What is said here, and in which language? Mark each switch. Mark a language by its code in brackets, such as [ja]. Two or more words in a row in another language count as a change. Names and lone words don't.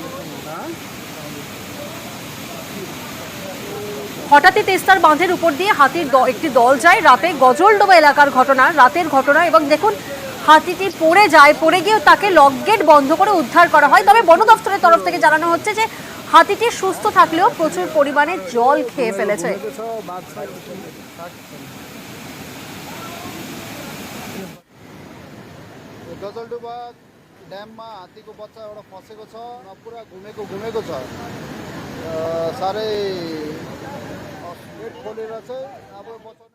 [bn] হঠাৎই তিস্তার বাঁধের উপর দিয়ে হাতির একটি দল যায়। রাতে গজলডোবা এলাকার ঘটনা, রাতের ঘটনা, এবং দেখুন হাতিটি পড়ে যায়। পড়ে গিয়ে তাকে লক গেট বন্ধ করে উদ্ধার করা হয়। তবে বন দপ্তরের তরফ থেকে জানানো হচ্ছে যে হাতিটি সুস্থ থাকলেও প্রচুর পরিমাণে জল খেয়ে ফেলেছে। [ne] गजलडुबा ड्याममा हात्तीको बच्चा एउटा फसेको छ, पुरा घुमेको छ। साह्रै गेट खोलेर चाहिँ अब बचाउने